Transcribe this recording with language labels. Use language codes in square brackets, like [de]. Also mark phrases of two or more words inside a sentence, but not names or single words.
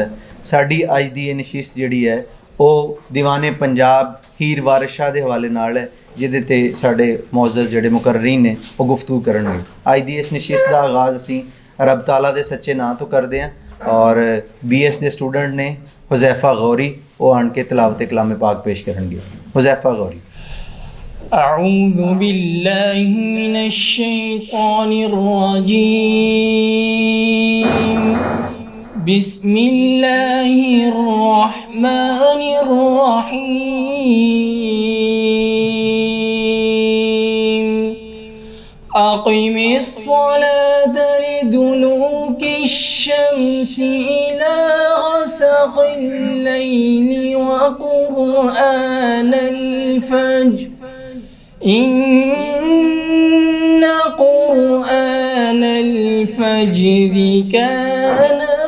[pa] ਸਾਡੀ ਅੱਜ ਦੀ ਇਹ ਨਸ਼ਿਸਤ ਜਿਹੜੀ ਹੈ ਉਹ ਦੀਵਾਨੇ ਪੰਜਾਬ ਹੀਰ ਵਾਰਿਸ ਸ਼ਾਹ ਦੇ ਹਵਾਲੇ ਨਾਲ ਹੈ, ਜਿਹਦੇ 'ਤੇ ਸਾਡੇ ਮੁਅੱਜ਼ਜ਼ ਜਿਹੜੇ ਮੁਕਰਰੀਨ ਨੇ ਉਹ ਗੁਫ਼ਤਗੂ ਕਰਨਗੇ। ਅੱਜ ਦੀ ਇਸ ਨਸ਼ਿਸਤ ਦਾ ਆਗਾਜ਼ ਅਸੀਂ ਰੱਬ ਤਾਲਾ ਦੇ ਸੱਚੇ ਨਾਂ ਤੋਂ ਕਰਦੇ ਹਾਂ। ਔਰ BS ਦੇ ਸਟੂਡੈਂਟ ਨੇ ਹੁਜ਼ੈਫਾ ਗੌਰੀ, ਉਹ ਆਣ ਕੇ ਤਿਲਾਵਤ ਕਲਾਮ ਪਾਕ ਪੇਸ਼ ਕਰਨਗੇ। ਹੁਜ਼ੈਫਾ गौरी। [ar] أعوذ بالله من الشيطان الرجيم بسم الله الرحمن الرحيم أقم الصلاة لدلوك الشمس إلى غسق الليل وقرآن الفجر إن قرآن الفجر كان